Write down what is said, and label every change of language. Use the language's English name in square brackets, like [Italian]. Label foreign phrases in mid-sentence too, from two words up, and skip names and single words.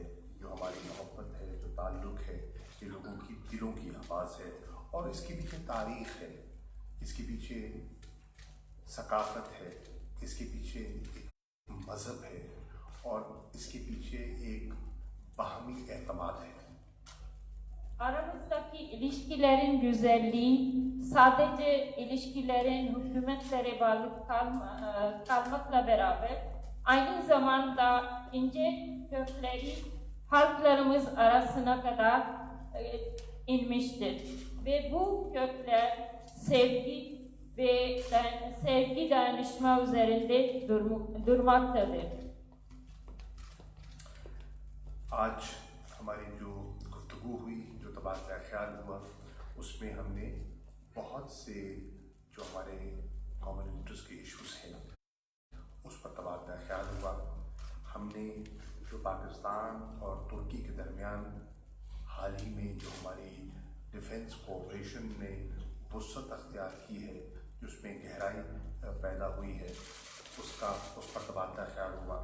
[Urdu] جو ہماری محبت ہے، جو تعلق ہے، یہ لوگوں کی دلوں کی آواز ہے اور اس کے پیچھے تاریخ ہے، اس کے پیچھے ثقافت ہے، اس کے پیچھے ایک مذہب ہے اور اس کے پیچھے ایک باہمی اعتماد ہے. [Turkish] Aramızdaki ilişkilerin güzelliği sadece ilişkilerin hükümetlere bağlı kalmakla beraber aynı zamanda ince kökleri halklarımız arasına kadar inmiştir. Ve bu kökler sevgi ve dayanışma üzerinde durmaktadır. [Urdu] آج ہماری جو گفتگو ہوئی، جو تبادلہ خیال ہوا، اس میں ہم نے بہت سے جو ہمارے [English] common interest [Urdu] کے ایشوز ہیں اس پر تبادلہ خیال ہوا. ہم نے جو پاکستان اور ترکی کے درمیان حال ہی میں جو ہماری [English] defense cooperation [Urdu] نے وسعت اختیار کی ہے، جس میں گہرائی پیدا ہوئی ہے، اس پر تبادلہ خیال ہوا.